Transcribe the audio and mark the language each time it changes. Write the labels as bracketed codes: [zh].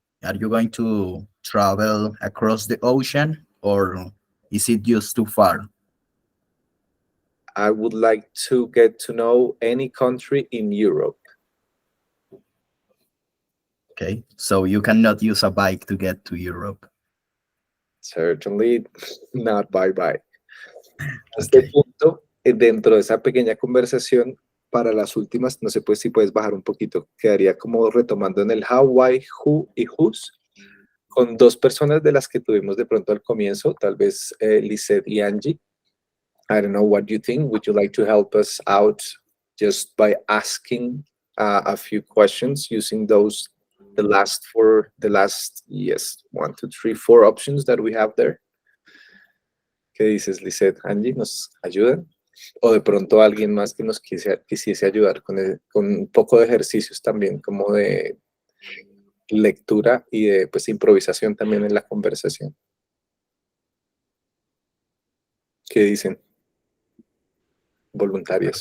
[en] Are you going to travel across the ocean, or is it just too far? I would like to get to know any country in Europe. Okay, so you cannot use a bike to get to Europe. Certainly not by bike. Este Okay. [es] punto, dentro de esa pequeña conversación, para las últimas, no sé pues si puedes bajar un poquito, quedaría como retomando en el how, why, who y whose, con dos personas de las que tuvimos de pronto al comienzo, tal vez Lisette y Angie. [en] I don't know what you think. Would you like to help us out just by asking a few questions using those, the last, yes, 1, 2, 3, 4 options that we have there? [es] ¿Qué dices, Lisette? Angie, ¿nos ayudan? O de pronto alguien más que nos quisiese ayudar con un poco de ejercicios también, como de lectura y de pues, improvisación también en la conversación. ¿Qué dicen? Voluntarios.